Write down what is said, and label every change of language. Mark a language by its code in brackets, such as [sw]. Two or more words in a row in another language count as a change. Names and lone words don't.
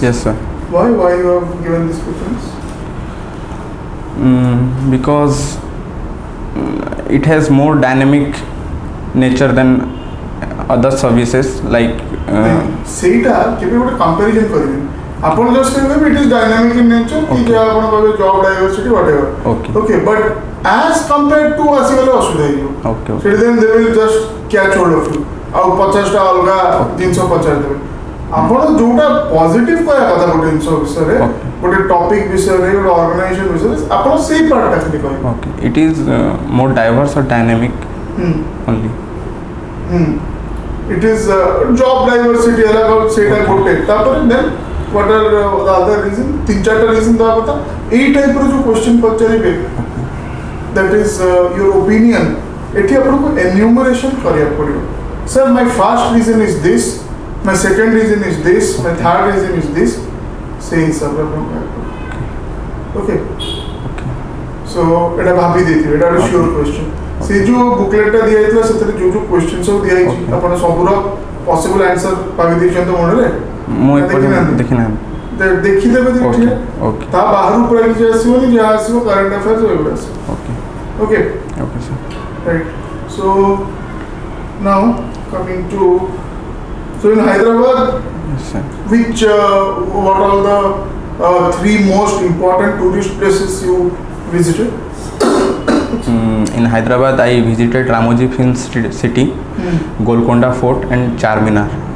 [en] Yes, sir. Why you have given this preference? Because it has more dynamic nature than other services like [or] ସେଇଟା କେବେ ଗୋଟେ comparison କରିବେନି. ଆପଣ just କହିବେ [en] it is dynamic in nature, [or] କି [en] Okay. [or] ଯାହା ଆପଣ କହିବେ [en] job diversity whatever. Okay. Okay, but as compared to [or] ଆସିଗଲେ ଅସୁବିଧା ହେଇଯିବ [en] Okay, okay. [or] ସେଠି [en] then they will just catch hold of you [or] ଆଉ 50ଟା ଅଲଗା ଜିନିଷ ପଚାରିଦେବେ ଆପଣ ଯୋଉଟା ପଜିଟିଭ କହିବା କଥା ଗୋଟେ ଜିନିଷ ବିଷୟରେ [en] Okay. [or] ଗୋଟେ ଟପିକ୍ ବିଷୟରେ ଗୋଟେ ଅର୍ଗାନାଇଜେସନ ବିଷୟରେ ଆପଣ ସେଇ ପାର୍ଟଟା ଖାଲି କହିବେ [en] Okay. It is more diverse or dynamic only. It is job diversity [or] ହେଲା ସେଇଟା [en] Okay. [or] ଗୋଟେ ତାପରେ [en] then what are the other reason [or] ତିନି ଚାରିଟା reason ଦେବା କଥା ଏଇ ଟାଇପ୍ର ଯୋଉ କ୍ୱେଶ୍ଚିନ୍ ପଚାରିବେ [en] that is your opinion [or] ଏଠି ଆପଣଙ୍କୁ enumeration କରିବାକୁ ପଡ଼ିବ [en] sir my first reason is this my second reason is this my third reason is this [or] ସେଇ ହିସାବରେ ଆପଣଙ୍କୁ [en] okay so [or] ଏଇଟା ଭାବି ଦେଇଥିବେ ଏଇଟା ଗୋଟେ [en] sure question [or] ସେ ଯୋଉ ବୁକଲେଟଟା ଦିଆଯାଇଥିଲା ସେଥିରେ ଯୋଉ ଯୋଉ କ୍ୱେଶ୍ଚିନ୍ ସବୁ ଦିଆଯାଇଛି [en] Okay. [or] ଆପଣ ସବୁର [en] possible answer [or] ଭାବି ଦେଇଛନ୍ତି ମନରେ ମୁଁ ନା ଏପଟେ ଦେଖିନାହାନ୍ତି? ଦେଖିନାହାନ୍ତି. ଦେଖିଦେବେ [en] Okay, [or] ଦେଖିବେ [en] okay, [or] ତା ବାହାରୁ ପୁରା କିଛି ଆସିବନି ଯାହା ଆସିବ [en] current affairs [or] ଏଗୁଡ଼ା ଆସିବ [en] okay, ଓକେ okay, sir. right so now coming to so in Hyderabad Yes, sir. which what are the three most important tourist places you visited In Hyderabad, I visited Ramoji Film City, Golconda Fort, and Charminar.